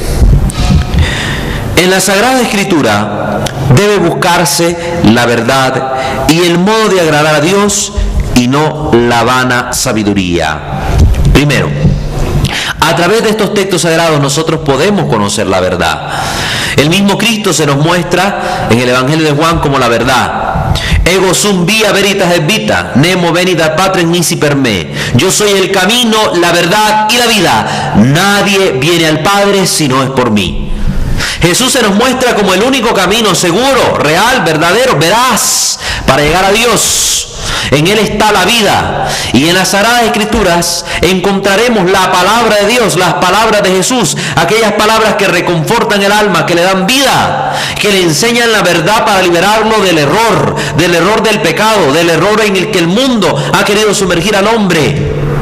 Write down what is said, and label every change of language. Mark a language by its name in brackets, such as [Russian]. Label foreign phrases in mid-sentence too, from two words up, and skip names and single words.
[Spanish] En la Sagrada Escritura debe buscarse la verdad y el modo de agradar a Dios, y no la vana sabiduría. Primero, a través de estos textos sagrados nosotros podemos conocer la verdad. El mismo Cristo se nos muestra en el Evangelio de Juan como la verdad. [Latin] Ego sum via veritas et vita, nemo venit ad patrem nisi per me. [Spanish] Yo soy el camino, la verdad y la vida. Nadie viene al Padre si no es por mí. Jesús se nos muestra como el único camino seguro, real, verdadero, veraz para llegar a Dios. En Él está la vida, y en las Sagradas Escrituras encontraremos la palabra de Dios, las palabras de Jesús, aquellas palabras que reconfortan el alma, que le dan vida, que le enseñan la verdad para liberarlo del error del pecado, del error en el que el mundo ha querido sumergir al hombre.